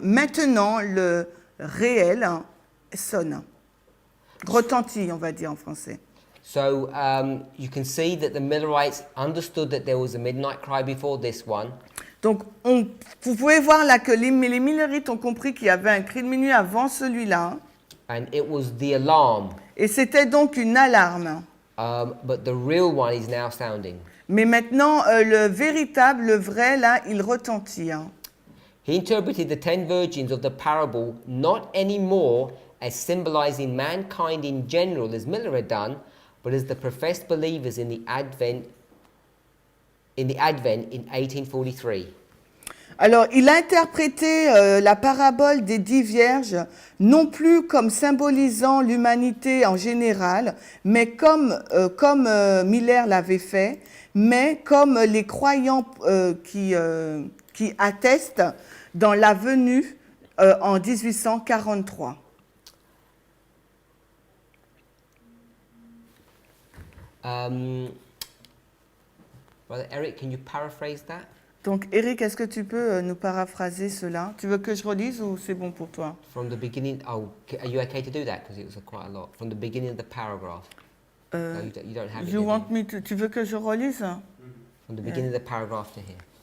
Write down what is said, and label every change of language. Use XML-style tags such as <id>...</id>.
<fr>Maintenant, le réel sonne, retentit, on va dire en français.</fr> <en>So you can see that the Millerites understood that there was a midnight cry before this one.</en> <fr>Donc, vous pouvez voir là que les Millerites ont compris qu'il y avait un cri de minuit avant celui-là.</fr> <en>And it was the alarm.</en> <fr>Et c'était donc une alarme.</fr> <en>But the real one is now sounding.</en> <fr>Mais maintenant, le véritable, le vrai, là, il retentit. Hein.</fr> <en>He interpreted the 10 virgins of the parable not anymore as symbolizing mankind in general, as Miller had done, but as the professed believers in the Advent in 1843.</en> <fr>Alors, il a interprété la parabole des 10 vierges, non plus comme symbolisant l'humanité en général, mais comme Miller l'avait fait, mais comme les croyants qui attestent dans la venue en 1843.</fr> <en>Brother Eric, can you paraphrase that?</en> <fr>Donc, Eric, est-ce que tu peux nous paraphraser cela? Tu veux que je relise ou c'est bon pour toi?</fr> <en>From the beginning, are you okay to do that? Because it was quite a lot. From the beginning of the paragraph. No, you don't have it. You want me to,</en> <fr>tu veux que je relise?</fr> <en>From the beginning of the paragraph to here.</en>